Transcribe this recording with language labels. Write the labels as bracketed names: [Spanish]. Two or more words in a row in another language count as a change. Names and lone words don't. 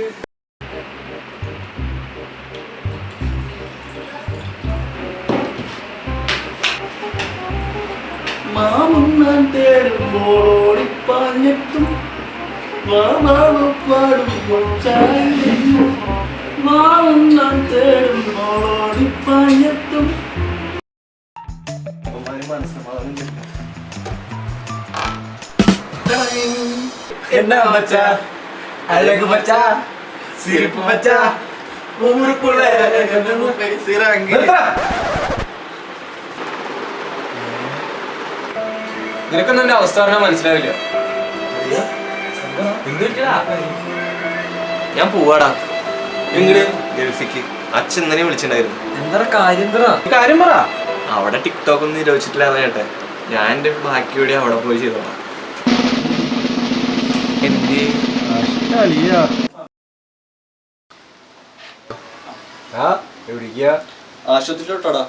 [Malayalam] മാമൻ ഞാൻ തേടുമ്പോൾ ഓടിപ്പാഞ്ഞെത്തും മാമാവ് പാടുമ്പോൾ ചായുന്നു മാമൻ ഞാൻ തേടുമ്പോൾ ഓടിപ്പാഞ്ഞെത്തും [Tamil] என்ன மச்சா அழகு மச்சா சிரிப்பு மச்சா ஊருக்குள்ள என்னமோ பேசுறாங்க [Malayalam] നിനക്കൊന്നും എന്റെ അവസ്ഥ പറഞ്ഞാൽ മനസ്സിലാവില്ല ഞാൻ പോവാടാ എങ്ങട് ഗൾഫിക്ക് അച്ഛൻ ഇന്നലെ വിളിച്ചിട്ടുണ്ടായിരുന്നു എന്താ കാര്യം പറ അവിടെ ടിക്ടോക്ക് ഒന്നും നിരോധിച്ചിട്ടില്ല കേട്ടെ ഞാൻ എന്റെ ബാക്കിയോടെ അവിടെ പോയി ചെയ്തോളാം ആശുപത്രിയിലോട്ടാടാ